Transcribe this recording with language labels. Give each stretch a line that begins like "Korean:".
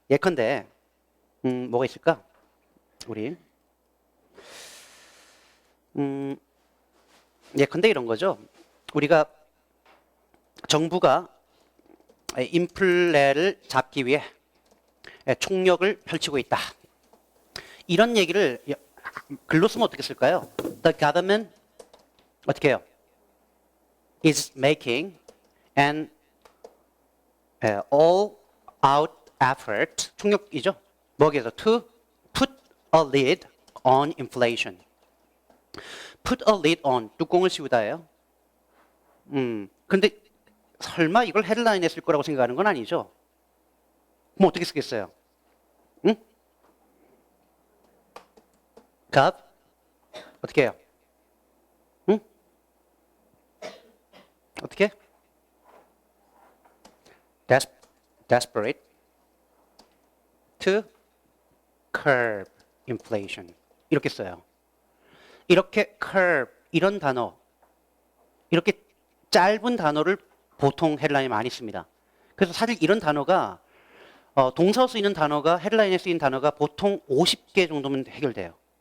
Korean: 예컨대 뭐가 있을까? 우리 예컨대 이런 거죠. 우리가 정부가 인플레를 잡기 위해 총력을 펼치고 있다. 이런 얘기를 글로 쓰면 어떻게 쓸까요?
English: The government
Korean: 어떻게 해요?
English: is making an all-out effort.
Korean: 총력이죠. 뭐기에서
English: to put a lid on inflation. Put a lid on
Korean: 뚜껑을 씌우다예요. 근데 설마 이걸 헤드라인에 쓸 거라고 생각하는 건 아니죠? 그럼 어떻게 쓰겠어요? 응? God 어떻게 해요? 응? 어떻게?
English: Desperate to curb inflation.
Korean: 이렇게 써요. 이렇게 curb 이런 단어, 이렇게 짧은 단어를 보통 헤드라인에 많이 씁니다. 그래서 사실 이런 단어가 동사로 쓰이는 단어가 헤드라인에 쓰인 단어가 보통 50개 정도면 해결돼요.